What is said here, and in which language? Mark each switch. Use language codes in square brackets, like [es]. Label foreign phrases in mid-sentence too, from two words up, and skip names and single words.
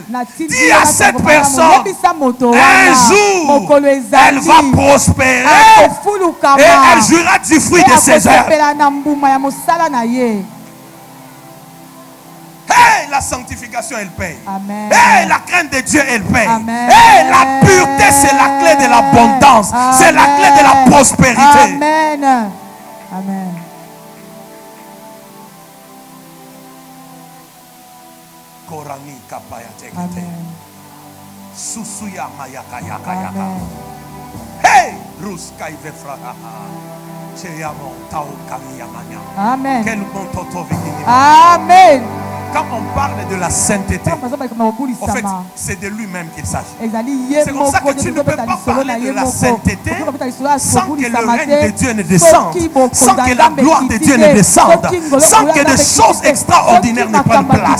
[fr] Dis à cette personne, un jour, elle va prospérer et elle jouira du fruit de ses œuvres. Hey, la sanctification, elle paye. Amen. Hey, la crainte de Dieu, elle paye. Amen. Hey, la pureté, c'est la clé de l'abondance. C'est la clé de la prospérité. Amen. Amen. Korani kapaya tekete. Amen. Susuya mayaka yaka yaka. Amen. Hey, ruska ivefraha. Cheyamo tau kamiyamanya. Amen. Quel bon toto vikini. Amen. Quand on parle de la sainteté, en fait, c'est de lui-même qu'il s'agit. C'est comme ça que tu ne peux pas parler de la sainteté sans que le règne de Dieu ne descende, sans que la gloire de Dieu ne descende, sans que des choses extraordinaires ne prennent place.